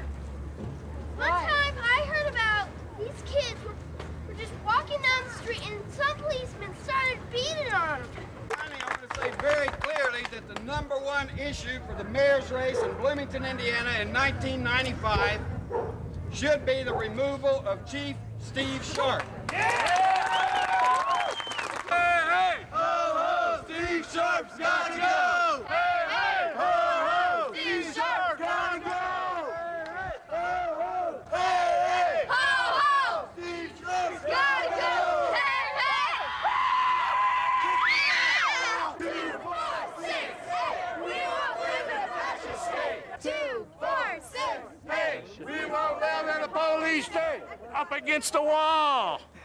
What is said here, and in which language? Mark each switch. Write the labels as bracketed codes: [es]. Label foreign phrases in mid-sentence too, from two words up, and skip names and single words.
[en] One time I heard about these kids were just walking down the street and some policemen started beating on them. Finally, I want to say very clearly that the #1 issue for the mayor's race in Bloomington, Indiana in 1995 should be the removal of Chief Steve Sharp. Hey! Ho, ho! Steve Sharp's gotta go! Hey, hey! Ho, ho! Steve Sharp's gotta go! Ho, ho! Hey, hey! Ho, ho! Steve Sharp's Gotta go! Hey, hey! 2, 4, 6, hey! We won't live in a fascist state! 2, 4, 6, Hey, we won't live in a police state. Up against the wall.